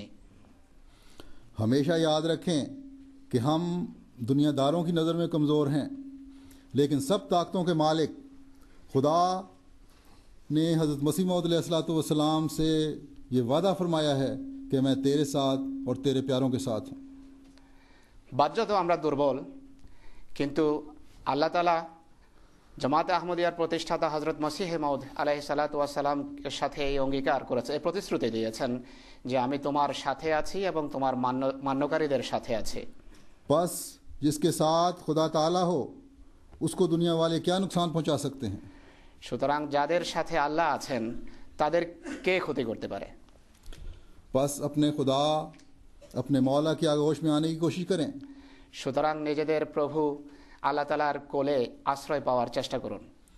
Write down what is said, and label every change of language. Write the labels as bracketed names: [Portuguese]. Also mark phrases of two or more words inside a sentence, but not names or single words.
[Urdu] ہمیشہ یاد رکھیں کہ ہم دنیا داروں کی نظر میں کمزور ہیں، لیکن سب طاقتوں کے مالک خدا نے حضرت مسیح موعود [Arabic] علیہ الصلوۃ والسلام [Urdu] سے یہ وعدہ فرمایا ہے کہ میں تیرے ساتھ اور تیرے پیاروں کے ساتھ ہوں۔ [Bangla] বাহ্যত আমরা দুর্বল, কিন্তু আল্লাহ তাআলা জামাতে আহমদিয়ার প্রতিষ্ঠাতা হযরত মসিহে মাউদ [Arabic] عليه الصلاة والسلام [Bangla] এর সাথে এই অঙ্গীকার করেছে, এই প্রতিশ্রুতি দিয়েছেন যে আমি তোমার সাথে আছি এবং তোমার মান্যকারীদের সাথে আছি। [Urdu] بس جس کے ساتھ خدا تعالیٰ ہو اس کو دنیا والے کیا نقصان پہنچا سکتے ہیں؟ [Bangla] সুতরাং যাদের সাথে আল্লাহ আছেন তাদের কে ক্ষতি করতে পারে? [Urdu] بس اپنے خدا اپنے مولا کی آغوش میں آنے کی کوشش کریں۔ [Bangla] সুতরাং নিজেদের প্রভু আল্লাহ তাআলার কোলে আশ্রয় পাওয়ার চেষ্টা করুন।